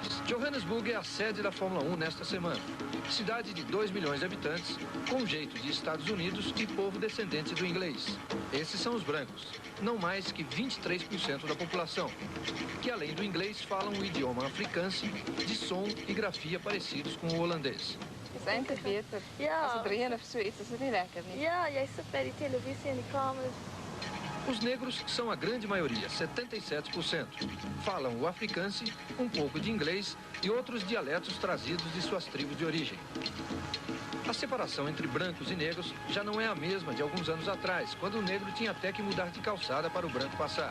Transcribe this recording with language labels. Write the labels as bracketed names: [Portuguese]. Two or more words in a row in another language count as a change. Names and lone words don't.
[Portuguese] Johannesburg é a sede da Fórmula 1 nesta semana. Cidade de 2 milhões de habitantes, com jeito de Estados Unidos e povo descendente do inglês. Esses são os brancos, não mais que 23% da população, que além do inglês falam o idioma afrikaans, de som e grafia parecidos com o holandês. [Dutch] Het is eindelijk beter. Ja. Als het regent of zoiets, is het niet lekker. Niet? Ja, jij zit bij die televisie en die camera's. [Portuguese] Os negros são a grande maioria, 77%. Falam o afrikaans, um pouco de inglês e outros dialetos trazidos de suas tribos de origem. A separação entre brancos e negros já não é a mesma de alguns anos atrás, quando o negro tinha até que mudar de calçada para o branco passar.